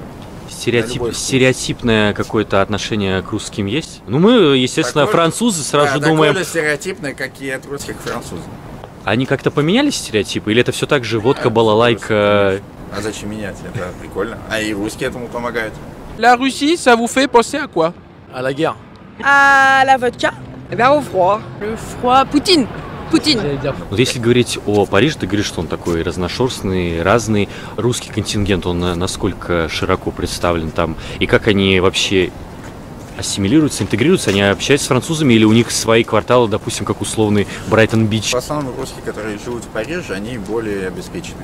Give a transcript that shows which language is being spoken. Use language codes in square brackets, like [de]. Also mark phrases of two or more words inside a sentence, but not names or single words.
[ru] Стереотипное какое-то отношение к русским есть? Мы, естественно, французы, сразу думаем... Такое же стереотипное, как и от русских к французам. Они как-то поменялись, стереотипы? Или это все так же водка, балалайка? А зачем менять? Это прикольно. А и русские этому помогают. [fr] La Russie, ça vous fait penser à quoi? À la guerre. À la vodka. Eh bien au froid. Le froid. Poutine. Poutine. [ru] Вот если говорить о Париже, ты говоришь, что он такой разношерстный, разный. Русский контингент, он насколько широко представлен там? И как они вообще ассимилируются, интегрируются? Они общаются с французами или у них свои кварталы, допустим, как условный Брайтон-Бич? В основном русские, которые живут в Париже, они более обеспечены.